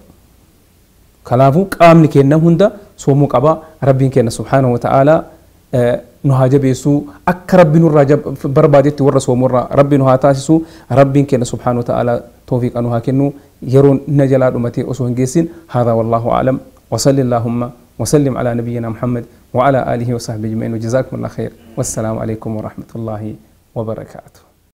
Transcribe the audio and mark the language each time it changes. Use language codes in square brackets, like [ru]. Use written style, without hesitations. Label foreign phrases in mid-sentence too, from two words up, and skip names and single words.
[om] Kanaafuu qaamni keenya hunda soomuu qaba. Rabbiin keenya [ar] سبحانه وتعالى [om] nu haa jabeessu akka rabbi nurraa barbaadetti warra soomurraa rabbi nu haa taasisu. Rabbiin keenya [ar] سبحانه وتعالى [om] tawfiiqa nu haa kennu yeroon na jalaa dhumatee osoo hin geessin. [ar] هذا والله أعلم وصل اللهم وسلم على نبينا محمد وعلى آله وصحبه أجمعين وجزاكم الله خير. والسلام عليكم ورحمة الله وبركاته.